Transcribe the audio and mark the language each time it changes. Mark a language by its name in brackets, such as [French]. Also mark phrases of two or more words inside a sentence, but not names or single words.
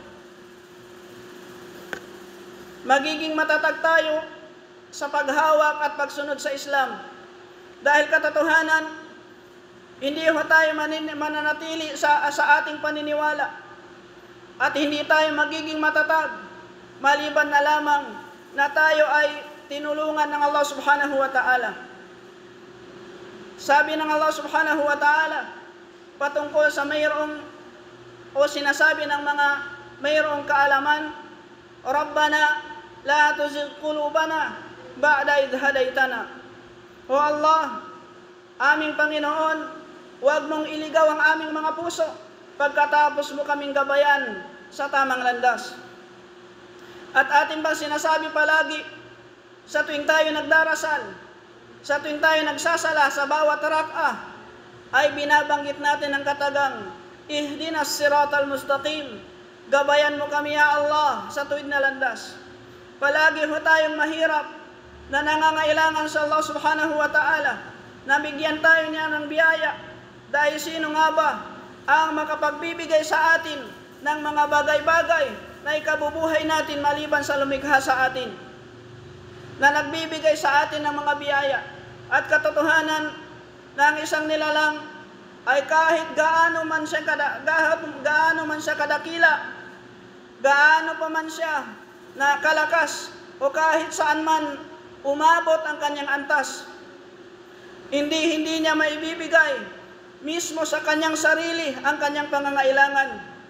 [Filipino] Magiging matatag tayo sa paghawak at pagsunod sa Islam. Dahil katotohanan, hindi ho tayo mananatili sa ating paniniwala, at hindi tayo magiging matatag maliban na lamang na tayo ay tinulungan ng Allah [Arabic] سبحانه وتعالى. [Filipino] Sabi ng Allah [Arabic] سبحانه وتعالى [Filipino] patungkol sa mayroong o sinasabi ng mga mayroong kaalaman, [Arabic] ربنا لا تزغ قلوبنا بعد إذ هديتنا. [Filipino] O Allah, aming Panginoon, huwag mong iligaw ang aming mga puso pagkatapos mo kaming gabayan sa tamang landas. At atin bang sinasabi palagi sa tuwing tayo nagdarasal, sa tuwing tayo nagsasala sa bawat rak'ah, ay binabanggit natin ang katagang, [Arabic] اهدنا الصراط المستقيم, [Filipino] gabayan mo kami ya Allah sa tuwid na landas. Palagi ho tayong mahirap na nangangailangan sa Allah [Arabic] سبحانه وتعالى [Filipino] na bigyan tayo niya ng biyaya, dahil sino nga ba ang makapagbibigay sa atin ng mga bagay-bagay na ikabubuhay natin maliban sa lumikha sa atin, na nagbibigay sa atin ng mga biyaya. At katotohanan ng isang nilalang ay kahit gaano man siya kadakila, gaano pa man siya na kalakas, o kahit saan man umabot ang kanyang antas, hindi niya maibibigay mismo sa kanyang sarili ang kanyang pangangailangan.